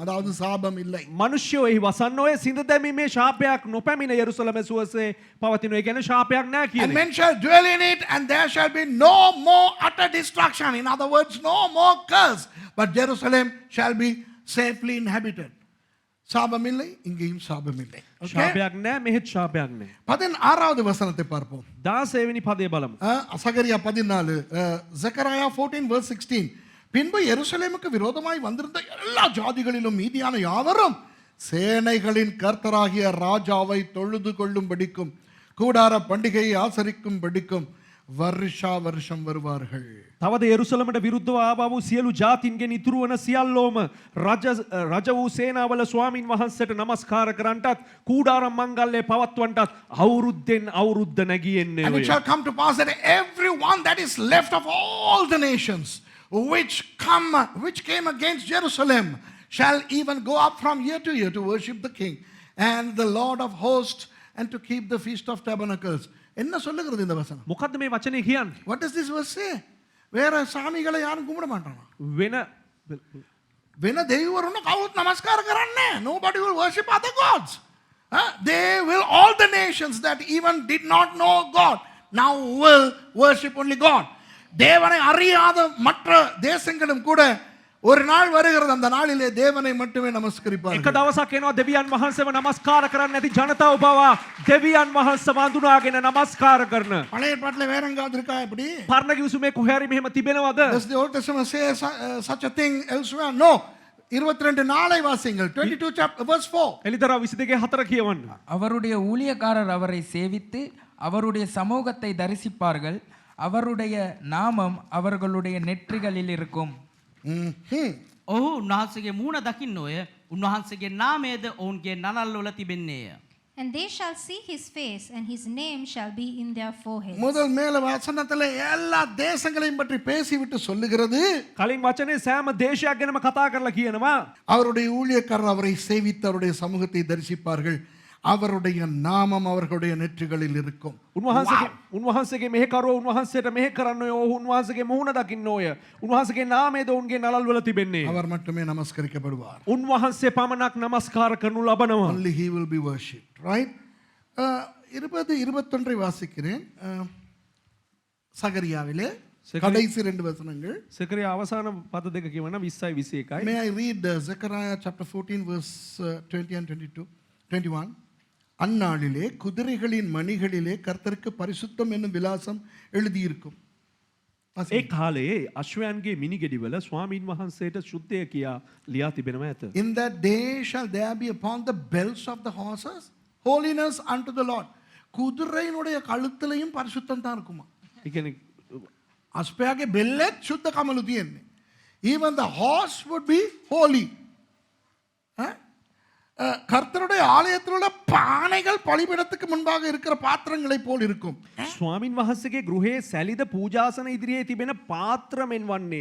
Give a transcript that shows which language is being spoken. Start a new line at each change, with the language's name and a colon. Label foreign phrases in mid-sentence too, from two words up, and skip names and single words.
Tamil: அதாவது சாபம் இல்லை.
Sinhala: මිනිස්සුયો එහි වසන්නෝය සිඳ දැමීමේ ශාපයක් නොපැමිණ යෙරුසලම සුවසේ පවතිනෝ. ඒ කියන්නේ ශාපයක් නැහැ
English: And
Sinhala: කියන්නේ.
English: men shall dwell in it, and there shall be no more utter destruction. In other words, no more curse. But Jerusalem shall be safely inhabited.
Tamil: சாபம் இல்லை, இங்கேயும் சாபம் இல்லை.
Sinhala: ශාපයක් නැහැ මෙහෙත් ශාපයක් නැහැ.
Tamil: 16வது வசனத்தை பார்ப்போம்.
Sinhala: 16 වෙනි පදේ බලමු.
Tamil: சகரியா 14, Zechariah 14:16. பின்பு எருசலேமுக்கு விரோதமாய் வந்திருந்த எல்லா ஜாதிகளிலும் மீதியான யாவரும் சேனைகளின் கர்த்தராகிய ராஜாவை தொழுது கொள்ளும்படிக்கும் கூடார பண்டிகையை ஆசரிக்கும்படிக்கும் வருஷா வருஷம் வருவார்கள்.
Sinhala: තවද යෙරුසලමට විරුද්ධව ආවා වූ සියලු ජාතින්ගෙන් ඉතුරු වන සියල්ලෝම රජ වූ සේනාවල ස්වාමින් වහන්සේට නමස්කාර කරන්නටත් කූඩාරම් මංගල්‍යය පවත්වන්නටත් අවුරුද්දෙන් අවුරුද්ද නැගියෙන්නේ.
English: And it shall come to pass that everyone that is left of all the nations which came against Jerusalem shall even go up from year to year to worship the King and the Lord of hosts and to keep the feast of tabernacles.
Tamil: என்ன சொல்லுகிறது இந்த வசனம்?
Sinhala: මොකද්ද මේ වචනේ කියන්නේ?
English: What does this verse say?
Tamil: வேற சாமிகளை யாரும் கும்பிட மாட்டாங்க.
Sinhala: වෙන දෙවිවරුන්ට කවුරුත් නමස්කාර කරන්නේ.
English: Nobody will worship other gods. They will, all the nations that even did not know God now will worship only God.
Tamil: தேவனை அறியாத மற்ற தேசங்களும் கூட ஒரு நாள் வருகிறது, அந்த நாளிலே தேவனை மட்டுமே
Sinhala: එක
Tamil: நமஸ்கரிப்பார்கள்.
Sinhala: දවසක් එනවා දෙවියන් වහන්සේව නමස්කාර කරන්න නැති ජනතාව පවා දෙවියන් වහන්සේ වඳුනාගෙන නමස්කාර කරන.
Tamil: பழைய ஏற்பாட்டில் வேற எங்காவது இருக்கா இப்படி?
Sinhala: පරණ කිවිසුමේ කොහේ හරි මෙහෙම තිබෙනවද?
English: Does the Old Testament say such a thing elsewhere?
Tamil: No. 22 நாளை வாசிங்கள். 22
English: chapter verse 4.
Sinhala: එලිදරව් 22:4 කියවන්න.
Tamil: அவருடைய ஊழியக்காரர் அவரை சேவித்து அவருடைய சமூகத்தை தரிசிப்பார்கள். அவருடைய நாமம் அவர்களுடைய நெற்றிகளில் இருக்கும்.
Sinhala: ඔහු උන්වහන්සේගේ මූණ දකින්නෝය. උන්වහන්සේගේ නාමයද ඔවුන්ගේ නලල්වල තිබෙන්නේය.
English: And they shall see his face, and his name shall be in their foreheads.
Tamil: முதல் மேல வசனத்துல எல்லா தேசங்களையும் பற்றி பேசிவிட்டு சொல்லுகிறது,
Sinhala: කලින් වචනේ සෑම දේශයක් ගැනම කතා කරලා කියනවා.
Tamil: அவருடைய ஊழியக்காரர் அவரை சேவித்து அவருடைய சமூகத்தை தரிசிப்பார்கள், அவருடைய நாமம் அவர்களுடைய நெற்றிகளில் இருக்கும்.
Sinhala: උන්වහන්සේගේ මෙහෙකරුව උන්වහන්සේට මෙහෙ කරන්නෝය. ඔහු උන්වහන්සේගේ මුහුණ දකින්නෝය. උන්වහන්සේගේ නාමයද ඔවුන්ගේ නලල්වල තිබෙන්නේ.
Tamil: அவர் மட்டுமே நமஸ்கரிக்கப்படுவார்.
Sinhala: උන්වහන්සේ පමණක් නමස්කාර කරනු ලබනවා.
English: Only he will be worshipped, right?
Tamil: 21 வாசிக்கிறேன். சகரியாவிலே கடைசி 2 வசனங்கள்.
Sinhala: සකරියා අවසාන පද දෙක කියවන 20යි 21යි.
English: May I read Zechariah chapter 14 verse 20 and 21?
Tamil: அந்நாளிலே குதிரைகளின் மணிகளிலே கர்த்தருக்கு பரிசுத்தம் என்னும் விலாசம் எழுதியிருக்கும்.
Sinhala: ඒ කාලේ අශ්වයන්ගේ මිනිගෙඩිවල ස්වාමීන් වහන්සේට ශුද්ධය කියා ලියා තිබෙනවා ඇත.
English: In that day shall there be upon the belts of the horses holiness unto the Lord.
Tamil: குதிரையினுடைய கழுத்திலையும் பரிசுத்தம் தான் இருக்குமா.
Sinhala: ඒ කියන්නේ අස්පයාගේ බෙල්ලෙත් සුද්ධ කමලු තියෙන්නේ.
English: Even the horse would be holy.
Tamil: கர்த்தருடைய ஆலயத்தில் உள்ள பானைகள் பலிபீடத்துக்கு முன்பாக இருக்கிற பாத்திரங்களை போல் இருக்கும்.
Sinhala: ස්වාමින් වහන්සේගේ ගෘහයේ සැලිද පූජාසන ඉදිරියේ තිබෙන පාත්‍රමෙන් වන්නේ.